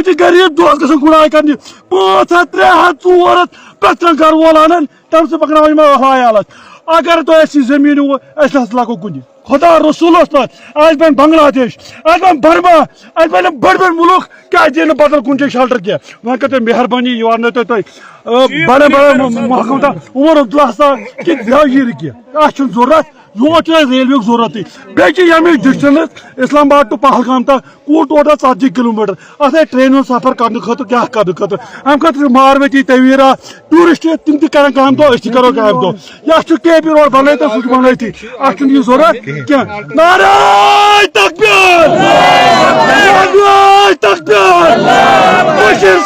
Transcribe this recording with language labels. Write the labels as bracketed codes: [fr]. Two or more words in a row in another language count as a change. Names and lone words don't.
[ks] چھِ غریٖب دۄہس گژھان گُڈاے کرنہِ 5 ہتھ 3 ہتھ 4 ہتھ پرٛٮ۪تھ کانٛہہ گرٕ وول انان تمہِ سۭتۍ پکناوان یِم حیالات اگر تۄہہِ اَسہِ یہِ زٔمیٖن أسۍ نہ لاگو کُنہِ خدا رسوٗلس پتہٕ اَسہِ بنہِ بنگلہ دیش اَسہِ بنہِ برما اَسہِ بنن بٔڑۍ بٔڑۍ مُلک کیٛازِ دِیہِ نہٕ بدل کُنہِ جایہِ شلٹر کینٛہہ وۄنۍ کٔرۍ تُہۍ مہربٲنی یہِ وننٲیتو تُہۍ بڑے محکمہ عمر عبداللہ صاحب کہ یہِ نہٕ کینٛہہ اَسہِ چھُنہٕ ضروٗرت یور چھُ اَسہِ ریلوے ضروٗرتٕے بیٚیہِ چھِ ییٚمِچ ڈِسٹنس اسلام آباد ٹُو پہلگام تام ٹوٹل 40 کلوٗمیٹر اتھ آسہِ ٹرینہِ ہُنٛد سفر کرنہٕ خٲطرٕ کیٛاہ کرنہٕ خٲطرٕ امہِ خٲطرٕ چھِ ماروتی تویرا ٹوٗرِسٹ تِم تہِ کرن کامہِ دۄہ أسۍ تہِ کرو کامہِ دۄہ یتھ چھُ کے پی روڈ بنٲیِتھ سُہ چھُ بنٲیتھٕے اتھ چھُنہٕ یہِ ضروٗرت کینٛہہ [ur] نعرے تکبیر نعرے تکبیر [ks] بشیر